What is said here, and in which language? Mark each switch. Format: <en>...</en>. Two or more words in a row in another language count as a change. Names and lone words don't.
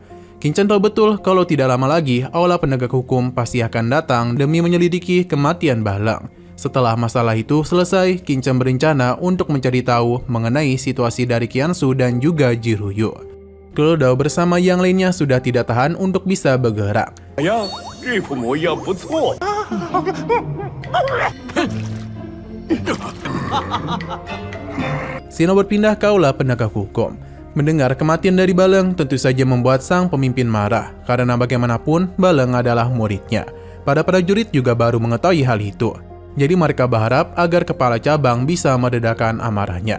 <id>Qingchen tahu betul kalau tidak lama lagi, aula penegak hukum pasti akan datang demi menyelidiki kematian Baleng. Setelah masalah itu selesai, Qingchen berencana untuk mencari tahu mengenai situasi dari Qiansu dan juga Jiruyu. Kolo Dao bersama yang lainnya sudah tidak tahan untuk bisa bergerak.</id> <zh>哎呀，这副模样不错。</zh> <id>Sino berpindah ke aula penegak hukum. Mendengar kematian dari Baleng tentu saja membuat sang pemimpin marah, karena bagaimanapun Baleng adalah muridnya. Para prajurit juga baru mengetahui hal itu. Jadi mereka berharap agar kepala cabang bisa meredakan amarahnya.</id>